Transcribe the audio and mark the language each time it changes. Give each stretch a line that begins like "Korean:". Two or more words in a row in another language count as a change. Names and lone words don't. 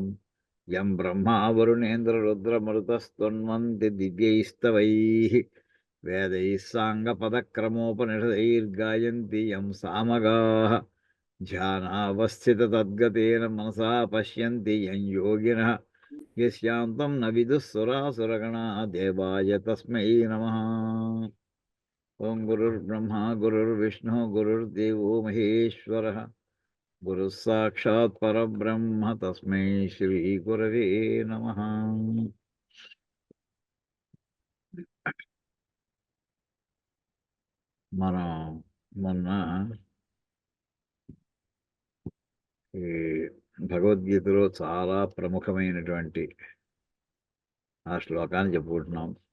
Sanskrit: यं ब्रह्मा वरुणेन्द्ररुद्रमरुतस्तुन्वन्ति दिव्यैस्तवैः वेदैः साङ्गपदक्रमोपनिषदैर्गायन्ति यं सामगाः ध्यानावस्थिततद्गतेन मनसा पश्यन्ति यं योगिनः यस्यान्तं न विदुः सुरासुरगणा देवाय तस्मै नमः. ओं गुरुर्ब्रह्मा गुरुर्विष्णुः गुरुर्देवो महेश्वरः गुरुः साक्षात् परब्रह्म तस्मै श्रीगुरवे नमः.
Telugu: మనం మొన్న ఈ భగవద్గీతలో చాలా ప్రముఖమైనటువంటి ఆ శ్లోకాన్ని చెప్పుకుంటున్నాం.